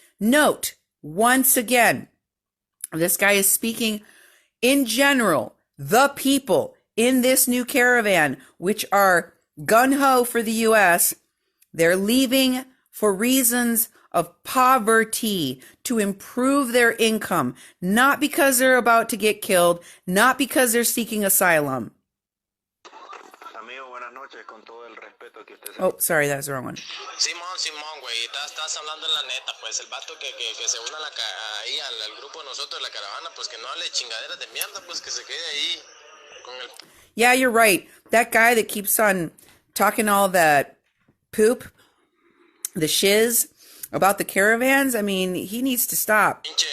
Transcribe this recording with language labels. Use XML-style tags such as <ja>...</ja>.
<en>Note, once again, this guy is speaking in general, the people in this new caravan, which are gung-ho for the U.S., they're leaving for reasons of poverty, to improve their income, not because they're about to get killed, not because they're seeking asylum. Oh, sorry, that was the wrong one.</en> <es>Simón, güey, estás hablando en la neta, pues el vato que se una ahí al grupo de nosotros, la caravana, pues que no hable chingaderas de mierda, pues que se quede ahí con el...</es> <en>Yeah, you're right. That guy that keeps on talking all that poop, the shiz about the caravans, he needs to stop.</en>